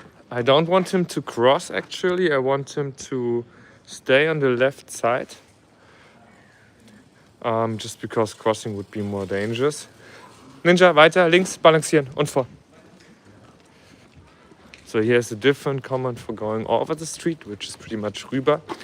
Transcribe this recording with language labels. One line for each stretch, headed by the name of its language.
English: I don't want him to cross, actually. I want him to stay on the left side. Just because crossing would be more dangerous.
German: Ninja, weiter, links, balancieren und vor.
English: So here's a different command for going over the street, which is pretty much rüber.